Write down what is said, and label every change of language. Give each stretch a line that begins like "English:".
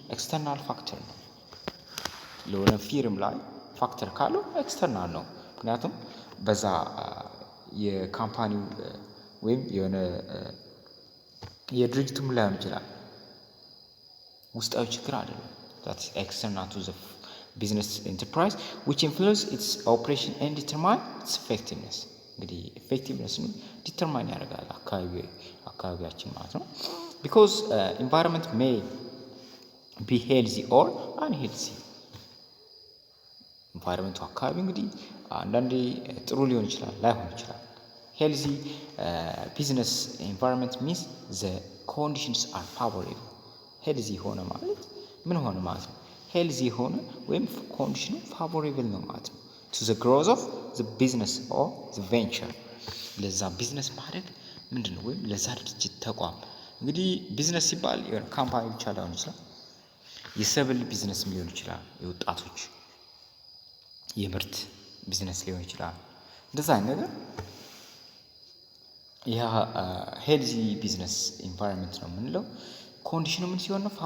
Amharic: ኤክስተርናል ፋክተር ነው። ለሆነ ፊርም ላይ ፋክተር ካለው ኤክስተርናል ነው። ምክንያቱም በዛ የካምፓኒው ወይም የሆነ የድርጅቱም ላይሆን ይችላል ውስጣዊ ችግር አይደለም።
English: that is external to the business enterprise which influence its operation and determine its effectiveness.
Amharic: እንግዲህ effectiveness ነው ዲተርማይን ያደርጋል አካባቢያችን ማለት ነው።
English: because environment may be healthy or unhealthy.
Amharic: environment አካባቢ እንግዲህ አንዳንዴ ጥሩ ሊሆን ይችላል፣ ላይሆን ይችላል።
English: healthy business environment means the conditions are favorable.
Amharic: ሄልዚ ሆነ ማለት ምን ሆነ ማለት ነው? ሄልዚ ሆነ ወይም ኮንዲሽኑ ፋቮሬብል ነው ማለት ነው።
English: ቱ ዘ ግሮዝ ኦፍ ዘ ቢዝነስ ኦር ዘ ቬንቸር
Amharic: ለዛ ቢዝነስ ማድረግ ምንድን ነው? ወይም ለዛ ድርጅት ተቋም እንግዲህ ቢዝነስ ሲባል የሆነ ካምፓኒ ብቻ ላይሆን ይችላል። የሰብል ቢዝነስ ሊሆን ይችላል። የወጣቶች የምርት ቢዝነስ ሊሆን ይችላል። እንደዛ አይነት ነገር ያ ሄልዚ ቢዝነስ ኢንቫይሮንመንት ነው የምንለው። ኮንዲሽኑ ምን ሲሆን ነው?